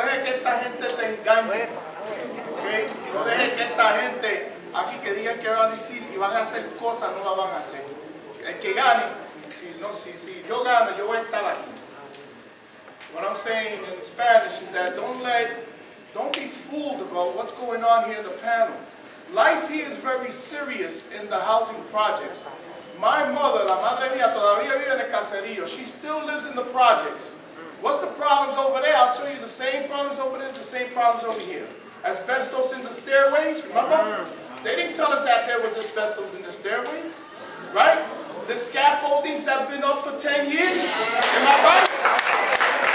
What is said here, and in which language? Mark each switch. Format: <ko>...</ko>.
<es>No deje que esta gente te engañe. ¿Okay? No deje que esta gente aquí que digan que van a decir y van a hacer cosas, no las van a hacer. El que gane, si yo gano, yo voy a estar aquí.</es> <en>What I'm saying in Spanish is that don't be fooled about what's going on here in the panel. Life here is very serious in the housing projects. My mother,</en> <es>la madre mía, todavía vive en el caserío.</es> <en>She still lives in the projects. What's the problems over there? I'll tell you the same problems over there, the same problems over here. Asbestos in the stairways, remember? They didn't tell us that there was asbestos in the stairways, right? The scaffoldings that have been up for 10 years, am I right?</en>